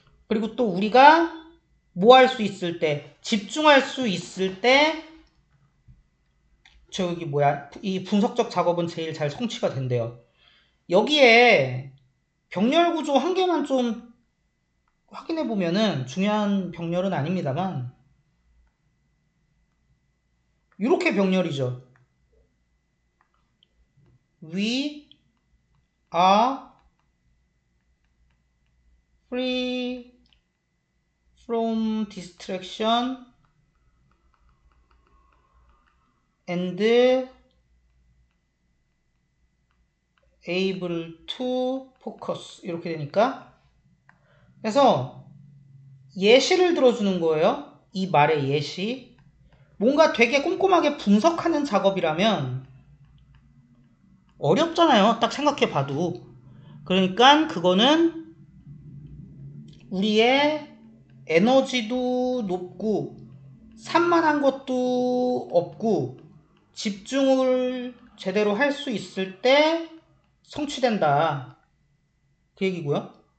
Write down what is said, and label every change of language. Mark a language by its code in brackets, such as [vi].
[ko] 그리고 또 우리가 뭐 할 수 있을 때, 집중할 수 있을 때, 이 분석적 작업은 제일 잘 성취가 된대요. 여기에 병렬 구조 한 개만 좀 확인해 보면은 중요한 병렬은 아닙니다만, 이렇게 병렬이죠. [en] We are free from distraction and able to focus. [ko] 이렇게 되니까. 그래서 예시를 들어주는 거예요. 이 말의 예시. 뭔가 되게 꼼꼼하게 분석하는 작업이라면 어렵잖아요. 딱 생각해 봐도. 그러니까 그거는 우리의 에너지도 높고 산만한 것도 없고 집중을 제대로 할 수 있을 때 성취된다. 그 얘기고요.